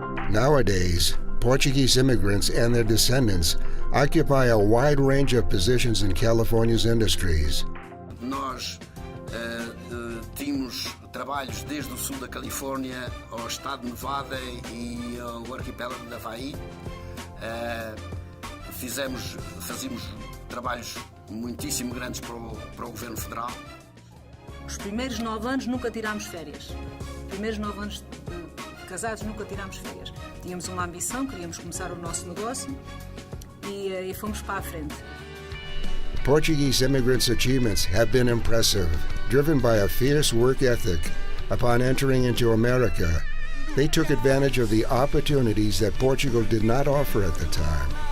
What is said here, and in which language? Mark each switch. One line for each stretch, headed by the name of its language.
English: Nowadays, Portuguese immigrants and their descendants occupy a wide range of positions in California's industries.
Portuguese: Nós tínhamos trabalhos desde o sul da Califórnia ao estado de Nevada e ao arquipélago de Havaí. Fazíamos trabalhos muitíssimo grandes para o governo federal. Os primeiros 9 anos nunca tirámos férias. Os primeiros 9 anos casados nunca tirámos férias. Tínhamos uma ambição, queríamos começar o nosso negócio e fomos para a frente.
English: Portuguese immigrants' achievements have been impressive. Driven by a fierce work ethic, upon entering into America, they took advantage of the opportunities that Portugal did not offer at the time.